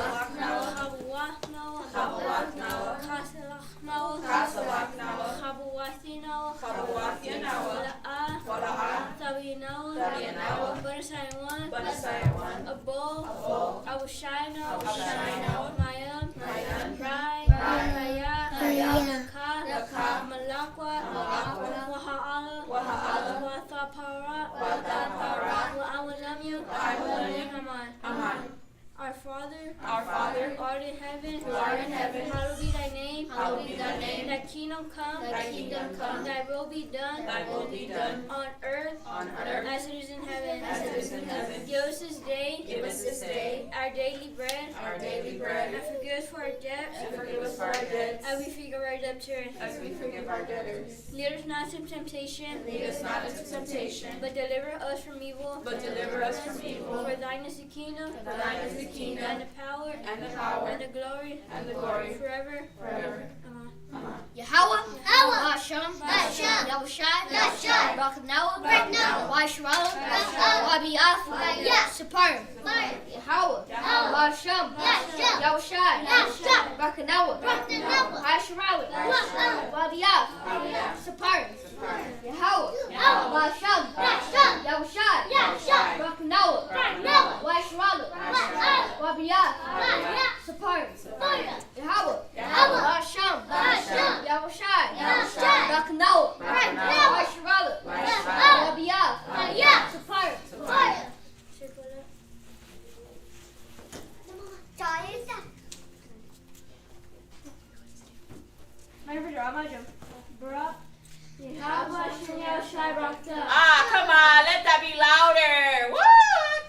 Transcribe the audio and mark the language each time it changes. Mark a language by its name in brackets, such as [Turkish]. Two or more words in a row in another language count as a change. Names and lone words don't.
[English] Chabuachna, Chabuachna, La'ah, Tabinawa, Banasayawan, Abo, Awushayna, Mayam, Rai, Raya, Laka, Malakwa, Waha'ala, Wathapara, Wa'awalamya, Aman. Our Father, who art in heaven, hallowed be thy name. Thy kingdom come, thy will be done, on earth, as it is in heaven. Give us this day, our daily bread, and forgive us for our debts, as we forgive our debtors. Lead us not into temptation, but deliver us from evil. For thine is the kingdom, and the power, and the glory, forever. Amen. Yahweh, Hashem, Yahushai, Raknawa, Waishralam, Wabiath, Saparim, Yahweh, Hashem, Yahushai, Raknawa, Waishralam, Wabiath, Saparim, Yahweh, Hashem, Yahushai, Raknawa, Waishralam, Wabiath, Saparim, Yahweh, Hashem, Yahushai, Raknawa, Waishralam, Wabiath, Saparim. Come on, let that be louder. Woo!